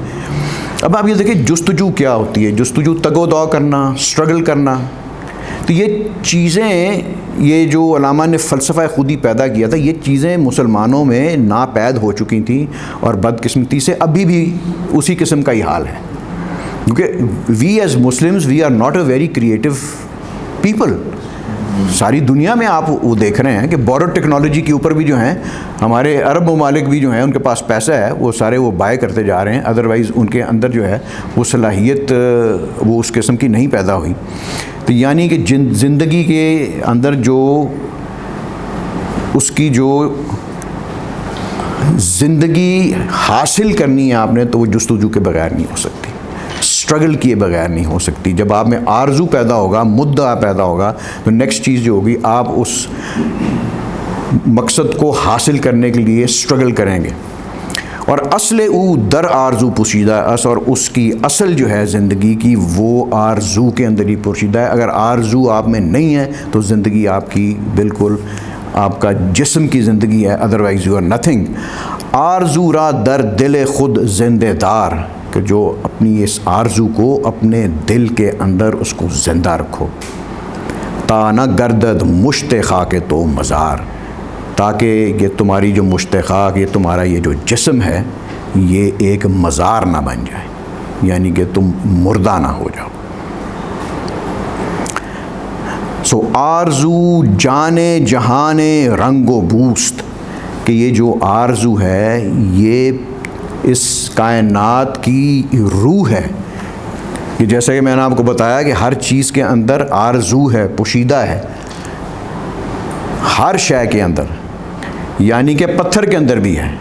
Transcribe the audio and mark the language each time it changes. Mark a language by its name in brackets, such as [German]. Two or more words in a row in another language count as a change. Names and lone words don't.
[Urdu] اب آپ یہ دیکھیں جستجو کیا ہوتی ہے؟ جستجو تگ و دو کرنا، اسٹرگل کرنا۔ تو یہ چیزیں، یہ جو علامہ نے فلسفہ خودی پیدا کیا تھا، یہ چیزیں مسلمانوں میں ناپید ہو چکی تھیں، اور بدقسمتی سے ابھی بھی اسی قسم کا ہی حال ہے، کیونکہ [English] we as Muslims we are not a very creative people. [Urdu] ساری دنیا میں آپ وہ دیکھ رہے ہیں کہ بورڈ ٹیکنالوجی کے اوپر بھی جو ہیں ہمارے عرب ممالک بھی جو ہیں ان کے پاس پیسہ ہے، وہ سارے وہ بائے کرتے جا رہے ہیں، ادروائز ان کے اندر جو ہے وہ صلاحیت وہ اس قسم کی نہیں پیدا ہوئی۔ تو یعنی کہ زندگی کے اندر جو اس کی جو زندگی حاصل کرنی ہے آپ نے، تو وہ جستجو کے بغیر نہیں ہو سکتی، اسٹرگل کیے بغیر نہیں ہو سکتی۔ جب آپ میں آرزو پیدا ہوگا، مدعا پیدا ہوگا، تو نیکسٹ چیز جو ہوگی آپ اس مقصد کو حاصل کرنے کے لیے اسٹرگل کریں گے۔ [Persian] اور اصل او در آرزو پوشیدہ اس، [Urdu] اور اس کی اصل جو ہے زندگی کی وہ آرزو کے اندر ہی پوشیدہ ہے۔ اگر آرزو آپ میں نہیں ہے تو زندگی آپ کی بالکل آپ کا جسم کی زندگی ہے، [English] otherwise you are nothing. [Persian] آرزو را در دل خود زندہ دار، [Urdu] کہ جو اپنی اس آرزو کو اپنے دل کے اندر اس کو زندہ رکھو۔ [Persian] تا نہ گردد مشت خاک تو مزار، [Urdu] تاکہ یہ تمہاری جو مشت خاک، یہ تمہارا یہ جو جسم ہے، یہ ایک مزار نہ بن جائے، یعنی کہ تم مردہ نہ ہو جاؤ۔ [Persian] سو آرزو جانے جہان رنگ و بوست، [Urdu] کہ یہ جو آرزو ہے یہ اس کائنات کی روح ہے، کہ جیسا کہ میں نے آپ کو بتایا کہ ہر چیز کے اندر آرزو ہے، پوشیدہ ہے، ہر شے کے اندر، یعنی کہ پتھر کے اندر بھی ہے۔